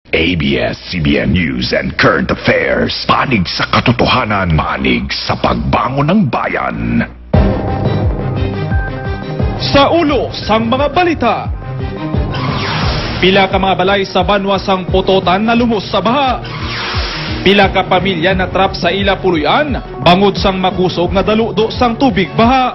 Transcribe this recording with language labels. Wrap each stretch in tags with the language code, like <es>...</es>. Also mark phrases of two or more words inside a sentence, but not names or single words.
<tl>ABS-CBN News and Current Affairs. Panig sa katotohanan, panig sa pagbangon ng bayan.</tl> <hil>Sa ulo sang mga balita. Pila ka mga balay sa Banwa sang Putotan na lumos sa baha. Pila ka pamilya na trap sa ila puluyan, bangod sang makusog nga daludo sang tubig baha.</hil>